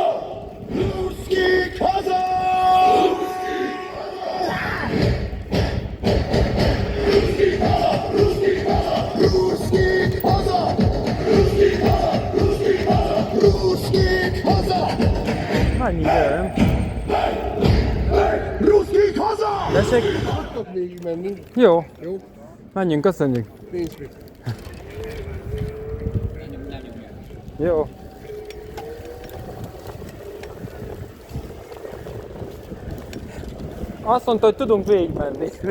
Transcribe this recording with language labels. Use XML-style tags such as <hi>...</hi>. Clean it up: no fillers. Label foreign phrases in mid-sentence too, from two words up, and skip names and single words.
<hu>Ruskik haza! Ruskik haza! Ruskik haza! Ruskik haza! Ruskik haza! Ruskik haza! Ruskik haza! Mennyi idő? Ruskik haza! Tessék? Tudtok végig menni? Jó. Jó? Menjünk, köszönjük. Nincs mit. Jó. Azt mondta, hogy tudunk végigmenni.</hu>